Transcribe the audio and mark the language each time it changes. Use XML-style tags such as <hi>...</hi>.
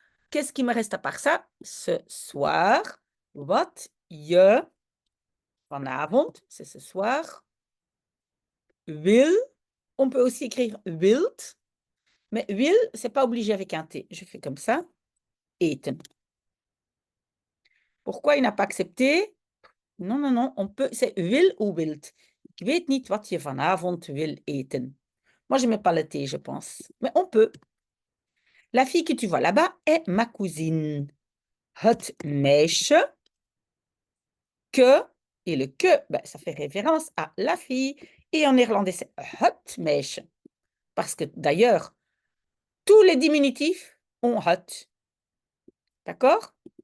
<fr>Qu'est-ce qui me reste à part ça? Ce soir,</fr> <nl>wat je vanavond,</nl> <fr>c'est ce soir. Wil, on peut aussi écrire wilt, mais wil, c'est pas obligé avec un T. Je fais comme ça. Eten. Pourquoi il n'a pas accepté? Non, non, non, on peut, c'est wil ou wilt.</fr> <nl>Ik weet niet wat je vanavond wil eten.</nl> <fr>Moi, je ne mets pas le T, je pense. Mais on peut. La fille que tu vois là-bas est ma cousine.</fr> <nl>Het meisje</nl> <fr>que, et le que, ben, ça fait référence à la fille. Et en néerlandais, c'est</fr> <nl>het meisje.</nl> <fr>Parce que d'ailleurs, tous les diminutifs ont het. D'accord?</fr>